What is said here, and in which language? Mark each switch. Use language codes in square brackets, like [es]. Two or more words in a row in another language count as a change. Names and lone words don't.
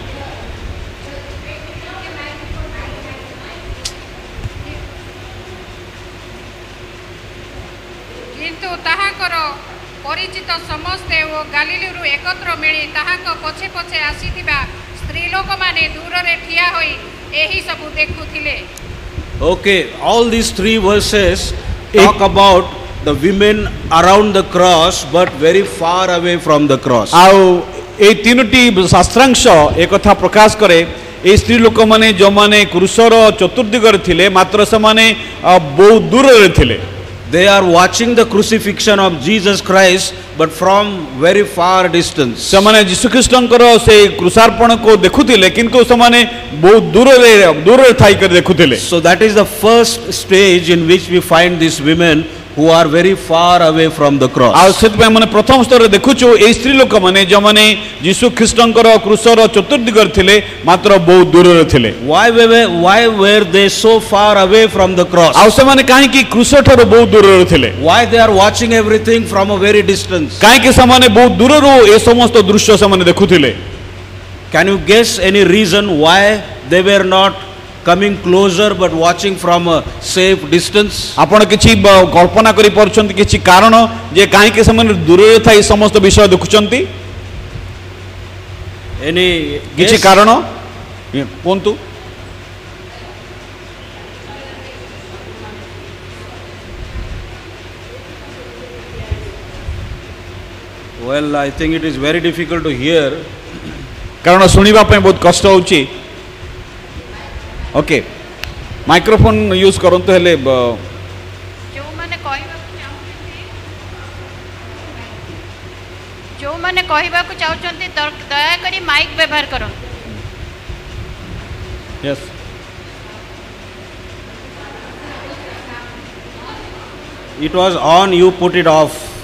[or] କିନ୍ତୁ ତାହାଙ୍କର ପରିଚିତ ସମସ୍ତେ ଓ ଗାଲିଲରୁ ଏକତ୍ର ମିଳି ତାହାଙ୍କ ପଛେ ପଛେ ଆସିଥିବା ସ୍ତ୍ରୀ ଲୋକମାନେ ଦୂରରେ ଠିଆ ହୋଇ ଏହି ସବୁ ଦେଖୁଥିଲେ [en] Okay, all these three verses talk about the women around the cross but very far away from the cross. [or] ଆଉ এই ତିନୋଟି ଶାସ୍ତ୍ରାଂଶ ଏକଥା ପ୍ରକାଶ କରେ এই ସ୍ତ୍ରୀ ଲୋକମାନେ ଯେଉଁମାନେ କ୍ରୁଶର ଚତୁର୍ଦିଗରେ ଥିଲେ ମାତ୍ର ସେମାନେ ବହୁତ ଦୂରରେ ଥିଲେ [en] They are watching the crucifixion of Jesus Christ but from very far distance. [or] ସେମାନେ ଯୀଶୁଖ୍ରୀଷ୍ଟଙ୍କର ସେଇ କ୍ରୁଶାର୍ପଣକୁ ଦେଖୁଥିଲେ କିନ୍ତୁ ସେମାନେ ବହୁତ ଦୂରରେ ଥାଇକରି ଦେଖୁଥିଲେ [en] So that is the first stage in which we find these women who are very far away from the [or] ଆଉ [en] cross. [or] ସେଥିପାଇଁ ମାନେ ପ୍ରଥମ ସ୍ତରରେ ଦେଖୁଛୁ ଏଇ ସ୍ତ୍ରୀ ଲୋକମାନେ ଯେଉଁମାନେ ଯୀଶୁଖ୍ରୀଷ୍ଟଙ୍କର କ୍ରୁଶର ଚତୁର୍ଦିଗରେ ଥିଲେ ମାତ୍ର ବହୁତ ଦୂରରେ ଥିଲେ [en] Why were they so far away from the cross? [or] ଆଉ ସେମାନେ କାହିଁକି କ୍ରୁଶ ଠାରୁ ବହୁତ ଦୂରରେ ଥିଲେ [en] Why they are watching everything from a very distance? [or] କାହିଁକି ସେମାନେ ବହୁତ ଦୂରରୁ ଏ ସମସ୍ତ ଦୃଶ୍ୟ ସେମାନେ ଦେଖୁଥିଲେ [en] Can you guess any reason why they were not coming closer but watching from a safe distance? [or] ଆପଣ କିଛି କଳ୍ପନା କରିପାରୁଛନ୍ତି କିଛି କାରଣ ଯେ କାହିଁକି ସେମାନେ ଦୂରରେ ଥାଇ ସମସ୍ତ ବିଷୟ ଦେଖୁଛନ୍ତି [en] Any [or] କିଛି [en] guess? [or] କାରଣ କୁହନ୍ତୁ [en] Well, I think it is very difficult to hear. [or] କାରଣ ଶୁଣିବା ପାଇଁ ବହୁତ କଷ୍ଟ ହେଉଛି [en] okay microphone use [or] କରନ୍ତୁ ହେଲେ ଯେଉଁମାନେ କହିବାକୁ ଚାହୁଁଛନ୍ତି ଦୟାକରି ମାଇକ୍ ବ୍ୟବହାର କରନ୍ତୁ ୟେସ୍ [en] It was on, you put it off.